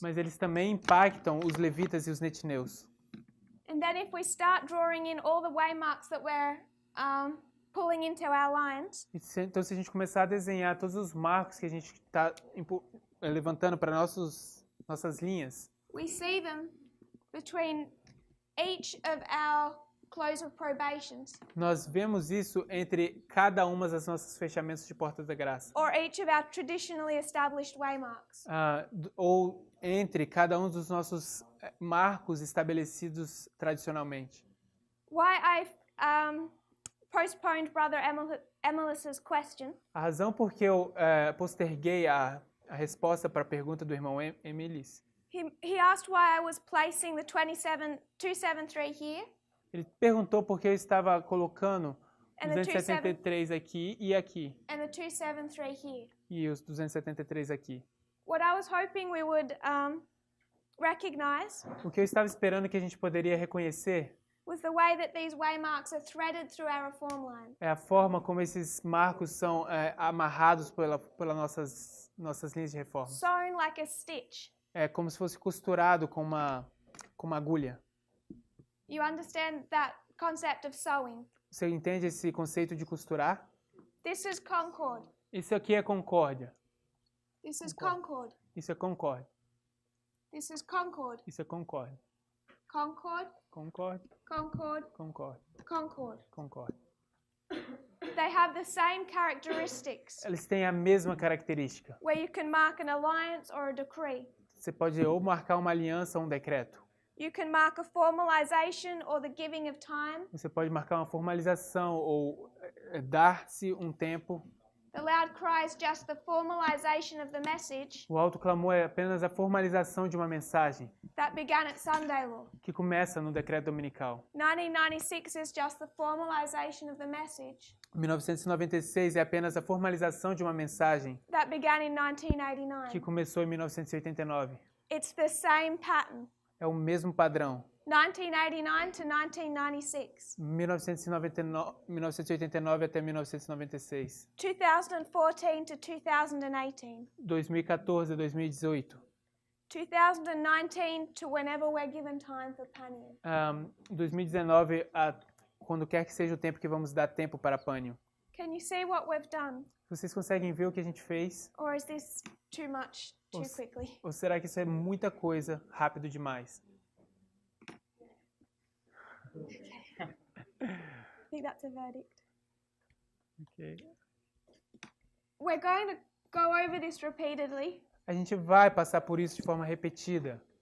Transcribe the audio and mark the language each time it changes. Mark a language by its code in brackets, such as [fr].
[pt] Mas eles também impactam os levitas e os netineus. [en] And then if we start drawing in all the waymarks that we're pulling into our lines, [pt] Então, se a gente começar a desenhar todos os marcos que a gente está levantando para nossas linhas, [en] we see them between each of our close of probations, [pt] nós vemos isso entre cada uma das nossas fechamentos de portas da graça. [en] or each of our traditionally established waymarks. [pt] Ou entre cada um dos nossos marcos estabelecidos tradicionalmente. [en] Why I postponed Brother Emilis's question [pt] A razão por que eu posterguei a resposta para a pergunta do irmão Emilis, [en] he asked why I was placing the 273 here [pt] ele perguntou por que eu estava colocando [en] and the [pt] 273 aqui e aqui, [en] and the 273 here. [pt] e os 273 aqui. [en] What I was hoping we would recognize [pt] O que eu estava esperando que a gente poderia reconhecer [en] was the way that these waymarks are threaded through our reform line. [pt] é a forma como esses marcos são amarrados pelas nossas linhas de reforma. [en] Sewn like a stitch. [pt] É como se fosse costurado com uma agulha. [en] You understand that concept of sewing? [pt] Você entende esse conceito de costurar? [en] This is Concord. [pt] Isso aqui é concórdia. [en] This is Concord. [pt] Isso é concórdia. [en] This is Concord. [pt] Isso é concórdia. [en] Concord, [pt] Concórdia, [en] Concord, [pt] concórdia, [en] Concord. [pt] concórdia. [en] They have the same characteristics, [pt] Eles têm a mesma característica. [en] where you can mark an alliance or a decree. [pt] Você pode ou marcar uma aliança ou um decreto. [en] You can mark a formalization or the giving of time. [pt] Você pode marcar uma formalização ou dar-se um tempo. [en] The loud cry is just the formalization of the message [pt] O alto clamor é apenas a formalização de uma mensagem [en] that began at Sunday law. [pt] que começa no decreto dominical. [en] 1996 is just the formalization of the message [pt] 1996 é apenas a formalização de uma mensagem [en] that began in [pt] que [en] 1989. [pt] começou em 1989. [en] It's the same pattern. [pt] É o mesmo padrão. [en] 1989 to 1996. [pt] 1989 até 1996. [en] 2014 to 2018. [pt] 2014 a 2018. [en] 2019 to whenever we're given time for Panion. [pt] 2019 a quando quer que seja o tempo que vamos dar tempo para Pânio. [en] Can you see what we've done? [pt] Vocês conseguem ver o que a gente fez? [en] Or is this too much too quickly? [pt] Ou será que isso é muita coisa, rápido demais? [en] I think that's a verdict. Okay. We're going to go over this repeatedly. [pt] A gente vai passar por isso de forma repetida.